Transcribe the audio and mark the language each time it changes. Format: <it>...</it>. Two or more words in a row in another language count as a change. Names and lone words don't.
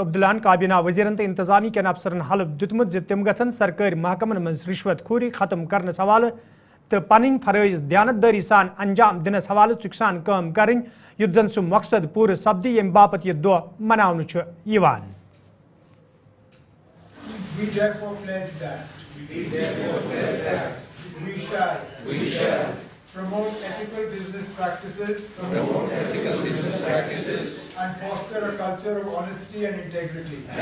<ks>عبداللہ کابینہ وزیرن تو انتظامی کین افسرن حلف دتمت زِ تم گژھن سرکاری محکمن مز رشوت خوری ختم کرنس حوالہ تو پنن فرائض دیانتداری سان انجام دنس حوالہ چک سان کام کرن یُتھ زن سہ مقصد پورٕ سپدی یم باپت یہ دہ مناونہٕ چھُ یوان</ks> <en>promote ethical business practices, and foster a culture of honesty and integrity.</en>